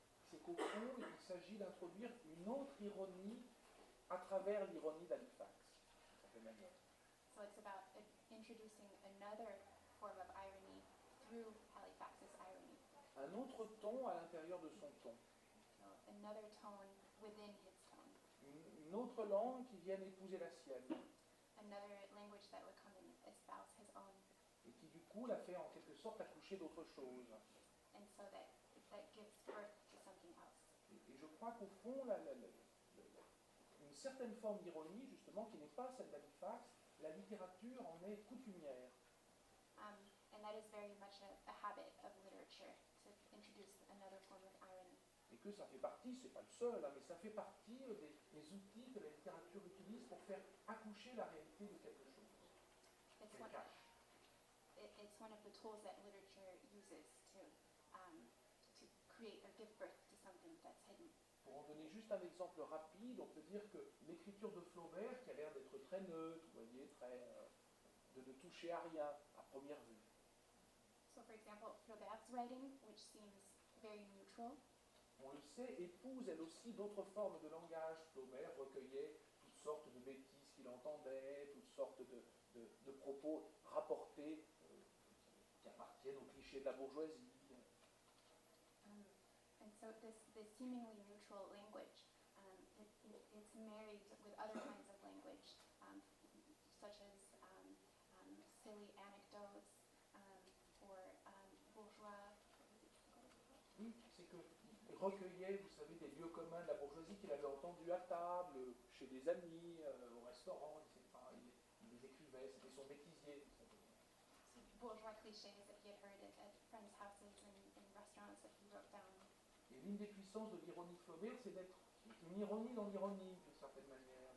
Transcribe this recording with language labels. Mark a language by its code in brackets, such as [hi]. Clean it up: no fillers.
[fr] C'est qu'au fond, il s'agit d'introduire une autre ironie à travers l'ironie d'Halifax, d'une certaine manière. [en] So it's about introducing another form of irony through Halifax's irony. [fr] Un autre ton à l'intérieur de son ton. [en] So another tone within his tone. [fr] Une autre langue qui vienne épouser la sienne. [en] Another language that would come and espouse his own. [fr] Et qui du coup la fait en quelque sorte accoucher d'autre chose. [en] And so that gives birth to something else. [fr] Et je crois qu'au fond, une certaine forme d'ironie, justement, qui n'est pas celle d'Halifax. La littérature en est coutumière. [en] And that is very much a habit of literature, to introduce another form of irony. [fr] Et que ça fait partie, c'est pas le seul, hein, mais ça fait partie des outils que la littérature utilise pour faire accoucher la réalité de quelque chose. [en] It's [fr] qu'elle [en] one, [fr] cache. [en] it's one of the tools that literature uses to create or give birth to something that's hidden. [fr] Pour en donner juste un exemple rapide, on peut dire que l'écriture de Flaubert, qui a l'air d'être très neutre, vous voyez, de ne toucher à rien à première vue. [en] So, for example, Flaubert's writing, which seems very neutral, [fr] On le sait, épouse elle aussi d'autres formes de langage. Flaubert recueillait toutes sortes de bêtises qu'il entendait, toutes sortes de propos rapportés qui appartiennent aux clichés de la bourgeoisie. [en] and so this seemingly neutral language, it's married with other kinds of language, such as silly anecdotes or bourgeois. [fr] Oui, c'est qu'il recueillait, vous savez, des lieux communs de la bourgeoisie qu'il avait entendus à table, chez des amis, au restaurant, etc. Il les écrivait, c'était son bêtisier. [en] So bourgeois clichés that he had heard at friends' houses and in restaurants that he wrote down. [fr] Et l'une des puissances de l'ironie de Flaubert, c'est d'être une ironie dans l'ironie, d'une certaine manière.